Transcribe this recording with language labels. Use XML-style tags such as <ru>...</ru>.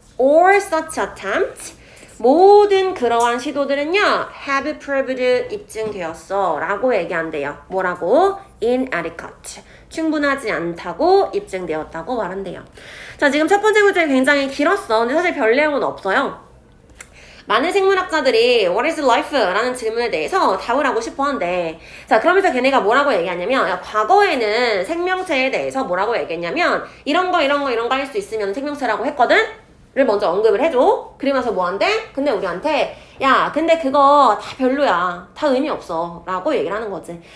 <en>or such attempt,</en> <ko>모든 그러한 시도들은요</ko> <en>have proved,</en> <ko>입증되었어 라고 얘기한대요. 뭐라고? inadequate, 충분하지 않다고, 입증되었다고 말한대요. 자, 지금 첫 번째 문제 굉장히 길었어. 근데 사실 별 내용은 없어요. 많은 생물학자들이</ko> <en>What is life?</en> <ko>라는 질문에 대해서 답을 하고 싶어 한대. 자, 그러면서 걔네가 뭐라고 얘기하냐면, 야, 과거에는 생명체에 대해서 뭐라고 얘기했냐면 이런 거 할 수 있으면 생명체라고 했거든? 를 먼저 언급을 해줘. 그러면서 뭐 한대? 근데 우리한테 야, 근데 그거 다 별로야, 다 의미 없어 라고 얘기를 하는 거지.</ko>